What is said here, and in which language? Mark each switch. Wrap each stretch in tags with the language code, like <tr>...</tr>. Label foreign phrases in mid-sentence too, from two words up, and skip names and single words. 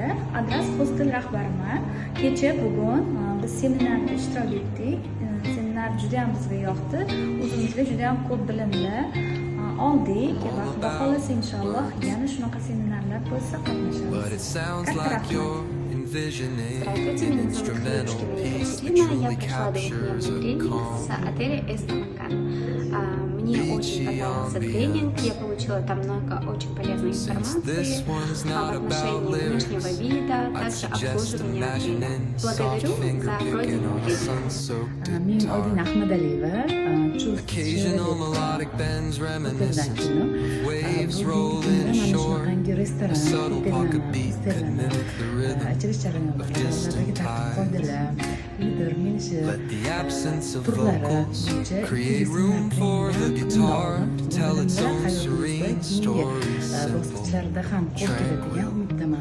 <uz>Adras hostel rahbariman. Kecha bugun biz seminarda ishtirok etdik. Seminar juda ham bizga yoqdi. O'zimizga juda ham ko'p bilimlar oldik va xudo xolasa inshaalloh yana shunaqa seminarlar bo'lsa qatnashamiz.</uz> <ru>Здравствуйте, меня зовут Хрюшкина Екатерина, я пришла до тренинг с отеля Эстамакан. Мне очень понравился тренинг, я получила там много очень полезной информации в отношении внешнего вида, также обслуживания отеля. Благодарю за пройденный тренинг.</ru> <uz>Men Oydin Ahmadaliyeva, ichirish jarayonlaridagi qoidalar, turlari bo'yicha bosqichlarda ham qo'l keladigan umiddaman.</uz>